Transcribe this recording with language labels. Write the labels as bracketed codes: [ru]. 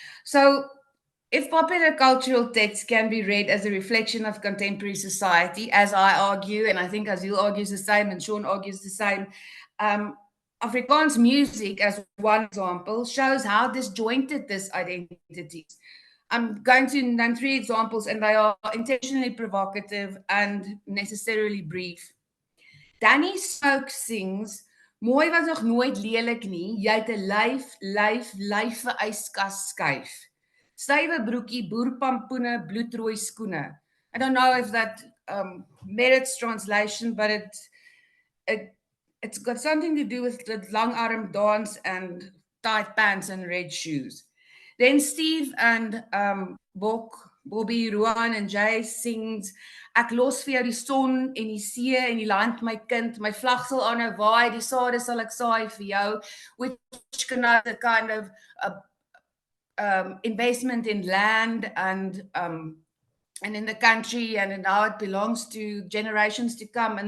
[en] So if popular cultural texts can be read as a reflection of contemporary society, as I argue, and I think Azille argues the same and Sean argues the same, Afrikaans music, as one example, shows how disjointed this identity is. I'm going to name 3 examples, and they are intentionally provocative and necessarily brief. [af] Danny Smoke sings, "Mooi was nog nooit lelik nie, jy het 'n lyfe yskas skuif. Stywe broekie, boerpampoene, bloedrooi skoene." [en] I don't know if that merits translation, but it's got something to do with the long-arm dance and tight pants and red shoes. Then Steve and Bobby, Roan and Jay sings, [af] "Ek los vir jou [en] die son en die see en die land, my kind, my vlag sal aanhou waai, die sade sal ek saai vir jou," which connotes a kind of investment in land and in the country and in how it belongs to generations to come.